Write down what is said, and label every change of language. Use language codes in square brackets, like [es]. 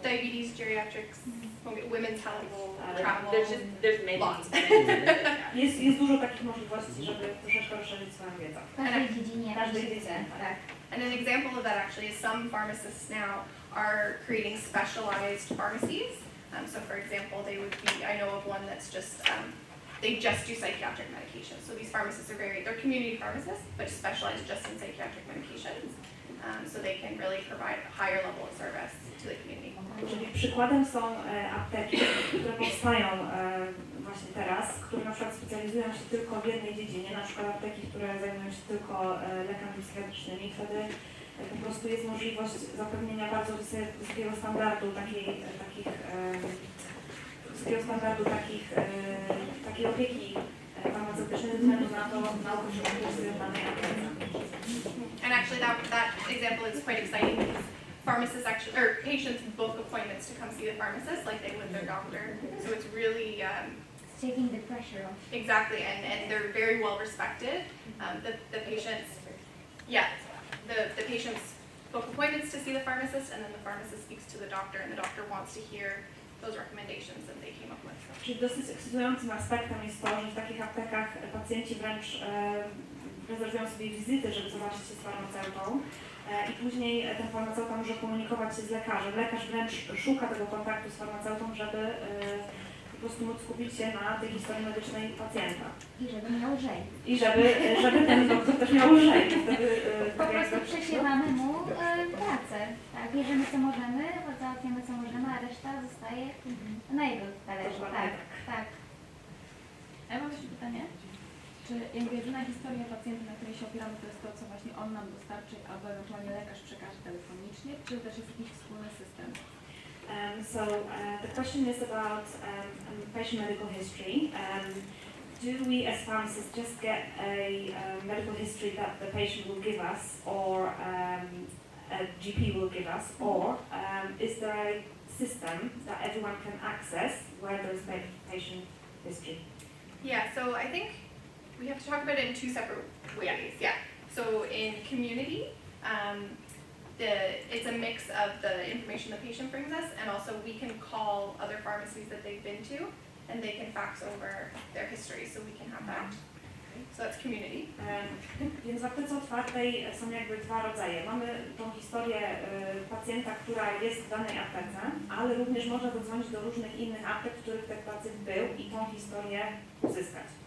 [en] diabetes, geriatrics, women's health, travel. There's many. Lots. [pl] Jest dużo takich możliwości, żeby troszeczkę rozszerzyć swoją wiedzę. W każdej dziedzinie. Każdej dziedzinie, tak. [en] And an example of that actually is some pharmacists now are creating specialized pharmacies. So for example, they would be, I know of one that's just, they just do psychiatric medications. So these pharmacists are they're community pharmacists, but specialize just in psychiatric medications. So they can really provide a higher level of service to the community. [pl] Czyli przykładem są apteki, które powstają właśnie teraz, które na przykład specjalizują się tylko w jednej dziedzinie, na przykład apteki, które zajmują się tylko lekami psychiatrycznymi. Wtedy po prostu jest możliwość zapewnienia bardzo wysokiego standardu takiej opieki farmaceutycznej ze względu na to, na okres, który jest w danej aptece. [en] And actually that example is quite exciting because pharmacists actually, or patients book appointments to come see the pharmacist like they would their doctor. So it's really, It's taking the pressure off. exactly, and they're very well respected. The patients, yeah, the patients book appointments to see the pharmacist, and then the pharmacist speaks to the doctor, and the doctor wants to hear those recommendations that they came up with. [pl] Czyli dosyć ekscytującym aspektem jest to, że w takich aptekach pacjenci wręcz rezerwują sobie wizyty, żeby zobaczyć się z farmaceutą i później ten farmaceuta może komunikować się z lekarzem. Lekarz wręcz szuka tego kontaktu z farmaceutą, żeby po prostu móc skupić się na tej historii medycznej pacjenta. I żeby miał lżej. I żeby ten doktor też miał lżej. Wtedy, Po prostu przesiewamy mu pracę. Tak, bierzemy co możemy, załatwiamy co możemy, a reszta zostaje na jego talerzu. Tak, tak. A ja mam jeszcze pytanie. Czy jakby jedyna historia pacjenta, na której się opieramy, to jest to, co właśnie on nam dostarczy, albo ewentualnie lekarz przekaże telefonicznie, czy też jest jakiś wspólny system? [en] So the question is about patient medical history. Do we as pharmacists just get a medical history that the patient will give us or a GP will give us, or is there a system that everyone can access where there is patient history? Yeah, so I think we have to talk about it in two separate ways. Yeah. So in community, it's a mix of the information the patient brings us, and also we can call other pharmacies that they've been to, and they can fax over their history, so we can have that. So that's community. [pl] Więc w aptece otwartej są jakby dwa rodzaje. Mamy tą historię pacjenta, która jest w danej aptece, ale również można zadzwonić do różnych innych aptek, w których ten pacjent był i tą historię uzyskać.